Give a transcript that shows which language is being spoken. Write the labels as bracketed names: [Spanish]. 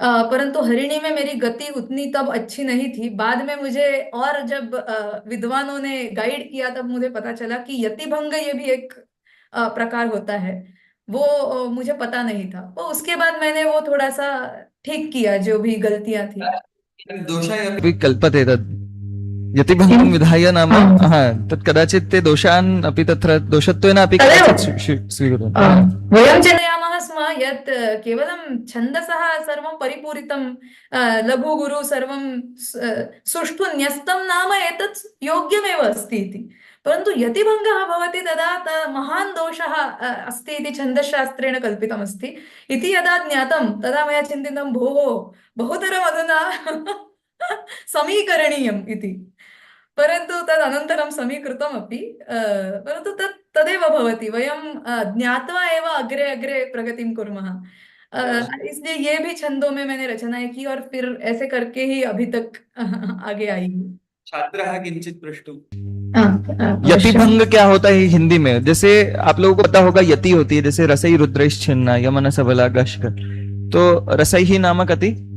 [Hindi] परंतु हरिणी में मेरी गति उतनी तब अच्छी नहीं थी। बाद में मुझे, और जब विद्वानों ने गाइड किया, तब मुझे पता चला कि यतिभंग ये भी एक प्रकार होता है। वो मुझे पता नहीं था। तो उसके बाद मैंने वो थोड़ा सा ठीक किया, जो भी गलतियां थी। [Sanskrit] दोषाय अपि कल्पते तत् यतिभङ्गं विधाय नाम हाँ। हा तत् कदाचित् ते दोषान् अपि तत्र दोषत्वेन अपि तदेव कदाचित् स्वीकुर्वन्ति। वयं चिन्तयामः स्म यत् केवलं छन्दसः सर्वं परिपूरितं, लघुगुरु सर्वं सुष्ठु न्यस्तं नाम एतत् योग्यमेव अस्ति इति। परन्तु यतिभङ्गः भवति तदा महान् दोषः अस्ति इति छन्दशास्त्रेण कल्पितमस्ति इति यदा ज्ञातं, तदा मया चिन्तितं, भोः, बहुतरम् अधुना समीकरणीयम् इति। परन्तु तदनन्तरं समीकृतमपि, परन्तु तदेव भवति, वयं ज्ञात्वा एव अग्रे अग्रे प्रगतिं कुर्मः। [Hindi] इसलिए ये भी छंदों में मैंने रचनाएं की, और फिर ऐसे करके ही अभी तक आगे आई हूँ। [Sanskrit] छात्रः किंचित पृष्टु। अवश्य। [Hindi] यतिभंग क्या होता है हिंदी में? जैसे आप लोगों को पता होगा, यति होती है जैसे [Sanskrit] रसई रुद्रैश् छिन्ना यमन सबला गश्क, तो रसैः नाम कति?